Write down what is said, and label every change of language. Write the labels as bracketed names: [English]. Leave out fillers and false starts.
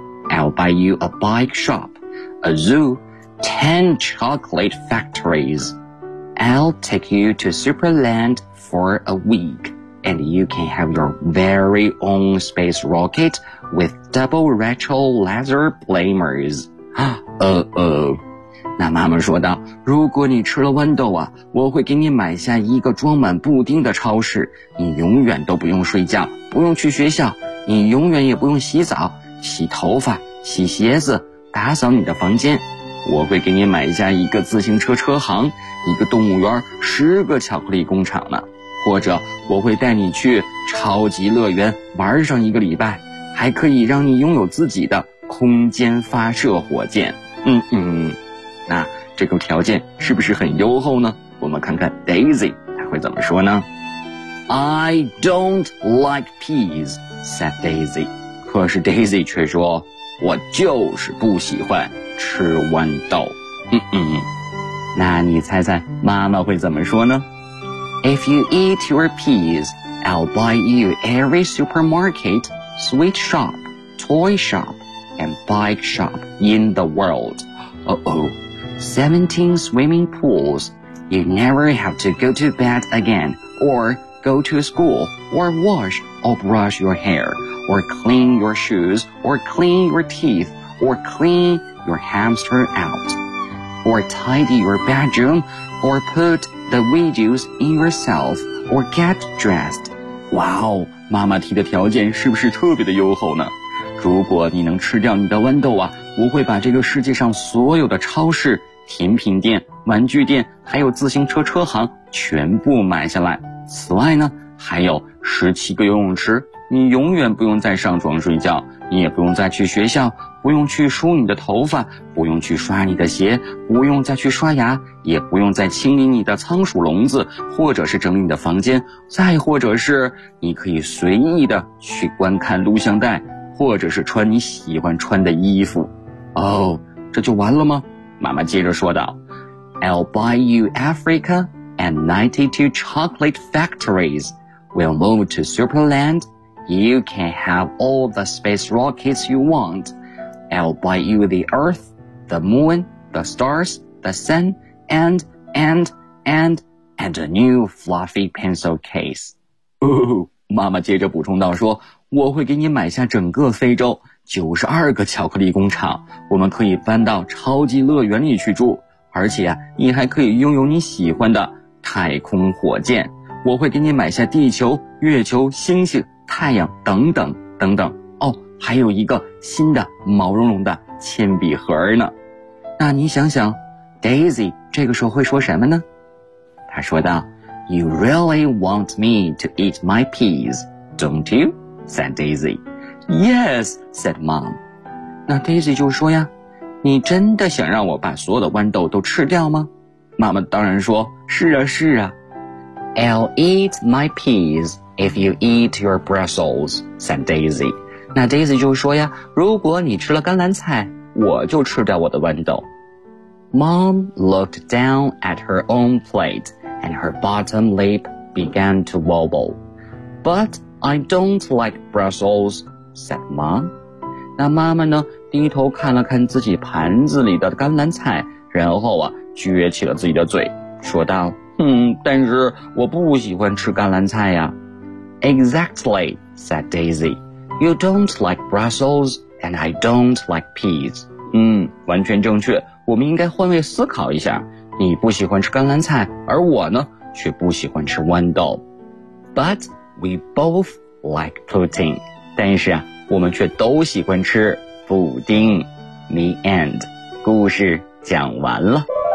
[English] I'll buy you a bike shop, a zoo, 10 chocolate factories. I'll take you to Superland for a week, and you can have your very own space rocket with double retro laser blamers. Uh-oh. [Chinese] 那妈妈说道，如果你吃了豌豆啊，我会给你买下一个装满布丁的超市，你永远都不用睡觉，不用去学校，你永远也不用洗澡，洗头发，洗鞋子，打扫你的房间。我会给你买下一个自行车车行，一个动物园，10个巧克力工厂呢。或者我会带你去超级乐园玩上一个礼拜，还可以让你拥有自己的空间发射火箭。那这个条件是不是很优厚呢？我们看看 Daisy 她会怎么说呢？ [English] I don't like peas, said Daisy. [Chinese] 可是 Daisy 却说，我就是不喜欢吃豌豆。那你猜猜妈妈会怎么说呢？ [English] If you eat your peas, I'll buy you every supermarket, sweet shop, toy shop, and bike shop in the world. 17 swimming pools. You never have to go to bed again, or go to school, or wash or brush your hair. Or clean your shoes, or clean your teeth, or clean your hamster out. Or tidy your bedroom, or put the videos in yourself, or get dressed. [Chinese] Wow, 妈妈提的条件是不是特别的优厚呢？如果你能吃掉你的豌豆啊，我会把这个世界上所有的超市、甜品店、玩具店，还有自行车车行全部买下来。此外呢，还有17个游泳池。你永远不用再上床睡觉，你也不用再去学校，不用去梳你的头发，不用去刷你的鞋，不用再去刷牙，也不用再清理你的仓鼠笼子，或者是整理你的房间，再或者是你可以随意的去观看录像带，或者是穿你喜欢穿的衣服。哦，这就完了吗？妈妈接着说道， [English] I'll buy you Africa and 92 chocolate factories. We'll move to Superland. You can have all the space rockets you want. I'll buy you the Earth, the Moon, the Stars, the Sun, and a new fluffy pencil case. [Chinese] 哦，妈妈接着补充道说，我会给你买下整个非洲，92个巧克力工厂，我们可以搬到超级乐园里去住，而且啊，你还可以拥有你喜欢的太空火箭。我会给你买下地球、月球、星星、太阳等等等等。哦，还有一个新的毛茸茸的铅笔盒呢。那你想想 Daisy 这个时候会说什么呢？他说道， [English] You really want me to eat my peas, don't you? said Daisy. Yes, said mom. [Chinese] 那 Daisy 就说呀，你真的想让我把所有的豌豆都吃掉吗？妈妈当然说，是啊是啊。 [English] I'll eat my peas if you eat your Brussels, said Daisy. [Chinese] 那 Daisy 就说呀，如果你吃了甘蓝菜，我就吃掉我的豌豆。 [English] Mom looked down at her own plate and her bottom lip began to wobble. But I don't like Brussels, said Mom. [Chinese] 那妈妈呢，低头看了看自己盘子里的甘蓝菜，然后啊，撅起了自己的嘴，说道，但是我不喜欢吃甘蓝菜呀。 [English] Exactly, said Daisy. You don't like Brussels, and I don't like peas. [Chinese] 完全正确，我们应该换位思考一下。你不喜欢吃甘蓝菜，而我呢，却不喜欢吃豌豆。 [English] But we both like protein. [Chinese] 但是我们却都喜欢吃布丁。 [English] The end. [Chinese] 故事讲完了。